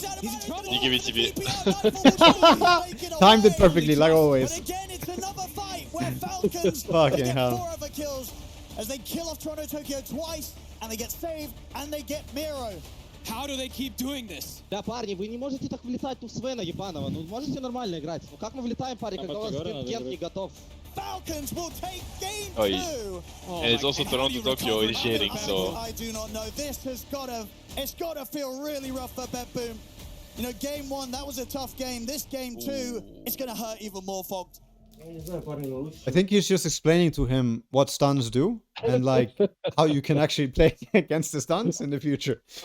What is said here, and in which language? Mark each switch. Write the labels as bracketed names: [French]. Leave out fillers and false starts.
[English] BKB. Timed it perfectly, like always. Again, it's another fight where Falcons Fucking get hell. 4 other kills as they kill off Toronto Tokyo twice, and they get saved, and they get Miro. How do they keep doing this? [Russian] Да, парни, вы не можете так влетать в Свена ебаного. Ну, можете нормально играть. Ну, как мы влетаем, парни, когда у вас Кент не готов? [English] Falcons will take game Oh, 2. And it's also Toronto Tokyo initiating, so I do not know. This has it's gotta feel really rough for Bet Boom. You know, game 1, that was a tough game. This game 2, it's gonna hurt even more, Fogged. I think he's just explaining to him what stuns do and like how you can actually play against the stuns in the future.